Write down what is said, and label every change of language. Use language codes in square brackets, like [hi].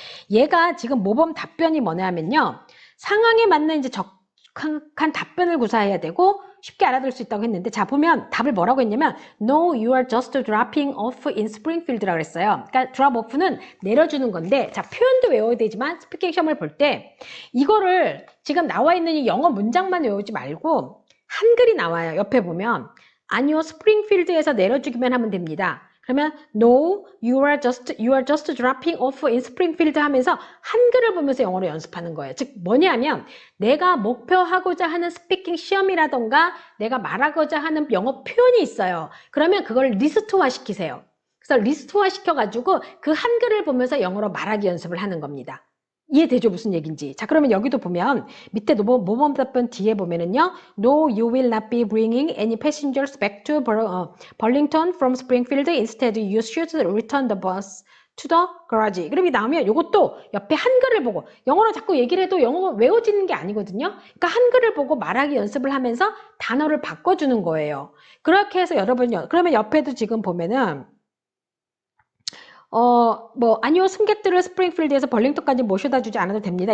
[ko] 얘가 지금 모범 답변이 뭐냐면요. 상황에 맞는 이제 적합한 답변을 구사해야 되고 쉽게 알아들을 수 있다고 했는데 자, 보면 답을 뭐라고 했냐면 [en] No, you are just dropping off in Springfield [ko] 라고 했어요. 그러니까 drop off는 내려주는 건데 자, 표현도 외워야 되지만 스피킹 시험을 볼 때 이거를 지금 나와 있는 이 영어 문장만 외우지 말고 한글이 나와요. 옆에 보면 아니요, 스프링필드에서 내려주기만 하면 됩니다. 그러면 [en] no, you are just dropping off in Springfield [ko] 하면서 한글을 보면서 영어로 연습하는 거예요. 즉 뭐냐면 내가 목표하고자 하는 스피킹 시험이라던가 내가 말하고자 하는 영어 표현이 있어요. 그러면 그걸 리스트화 시키세요. 그래서 리스트화 시켜가지고 그 한글을 보면서 영어로 말하기 연습을 하는 겁니다. 이해되죠? 무슨 얘기인지. 자, 그러면 여기도 보면 밑에 모범 답변 뒤에 보면은요. [en] No, you will not be bringing any passengers back to Burlington from Springfield. Instead, you should return the bus to the garage. [ko] 그럼 이 나오면 이것도 옆에 한글을 보고 영어로 자꾸 얘기를 해도 영어가 외워지는 게 아니거든요. 그러니까 한글을 보고 말하기 연습을 하면서 단어를 바꿔주는 거예요. 그렇게 해서 여러분요. 그러면 옆에도 지금 보면은 아니요, 승객들을 스프링필드에서 벌링턴까지 모셔다 주지 않아도 됩니다.